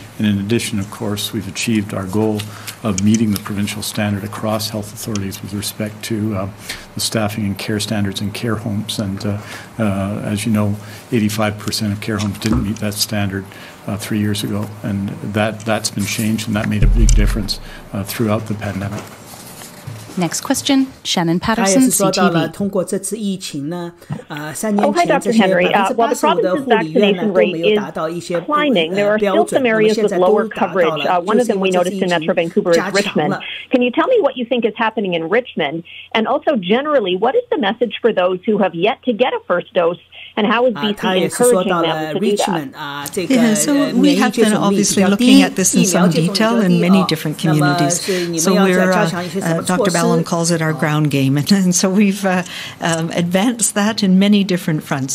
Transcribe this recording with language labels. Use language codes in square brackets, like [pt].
[en] And in addition, of course, we've achieved our goal of meeting the provincial standard across health authorities with respect to the staffing and care standards in care homes. And as you know, 85% of care homes didn't meet that standard 3 years ago. And that's been changed, and that made a big difference throughout the pandemic. Next question, Shannon [zh] 他 [en] Patterson, [zh] 也是说到了， [en] CTV. [zh] 通过这次疫情呢，3年前这些85%的护理院呢都没有达到一些标准，那么现在都达到了，就是因为这次疫情加强了。 [en] Can you tell me what you think is happening in Richmond? And also generally, what is the message for those who have yet to get a first dose? And how is BC encouraging them to do that? Yeah, so we have been obviously looking at this in some detail in many different communities. So we're, Dr. Ballum calls it our ground game. And so we've advanced that in many different fronts.